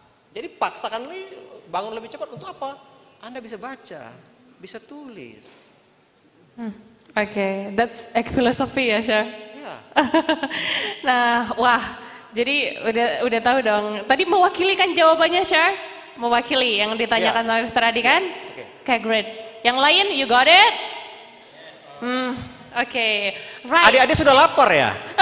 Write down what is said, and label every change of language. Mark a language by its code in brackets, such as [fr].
[id] Jadi paksakan bangun lebih cepat untuk apa? Anda bisa baca, bisa tulis. [en] Oke, that's egg philosophy ya, Syah. [id] Ya. Nah, wah, jadi udah tahu dong. Tadi mewakili kan jawabannya, Syah? Mewakili yang ditanyakan sama Mr. [en] Adi kan? Oke, great. [id] Yang lain, [en] you got it? Oke, right. [id] Adik-adik sudah lapar ya?